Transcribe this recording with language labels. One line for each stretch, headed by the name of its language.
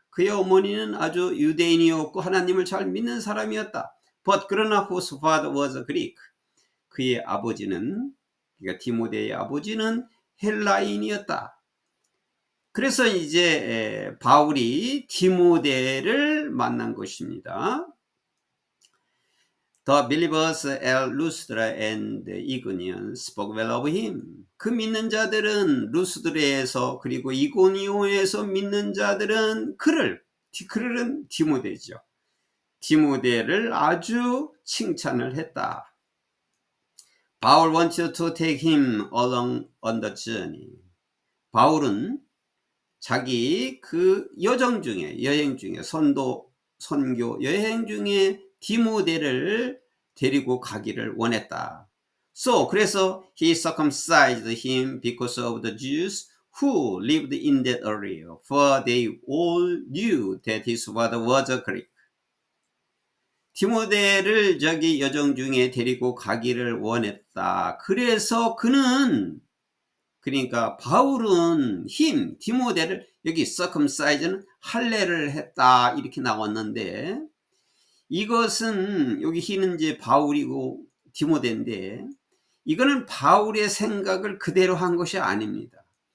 Korean: 그의 어머니는 아주 유대인이었고 하나님을 잘 믿는 사람이었다.
English: But
Korean: 그러나
English: whose father was a Greek,
Korean: 그의 아버지는, 그러니까 디모데의 아버지는 헬라인이었다. 그래서 이제 바울이 디모데를 만난 것입니다.
English: The believers at Lystra and Iconium spoke well of him.
Korean: 그 믿는 자들은 루스드레에서 그리고 이고니온에서 믿는 자들은 그를 디모데죠. 디모데를 아주 칭찬을 했다.
English: Paul wanted to take him along on the journey.
Korean: 바울은 자기 그 여행 중에 선교 여행 중에 디모데를 데리고 가기를 원했다. 그래서
English: he circumcised him because of the Jews who lived in that area, for they all knew that his father was a Greek.
Korean: 디모데를 저기 여정 중에 데리고 가기를 원했다. 그래서 그러니까 바울은 디모데를 여기 circumcise는 할례를 했다 이렇게 나왔는데, 이것은 여기 힘은 이제 바울이고 디모데인데, 이거는 바울의 생각을 그대로 한 것이 아닙니다.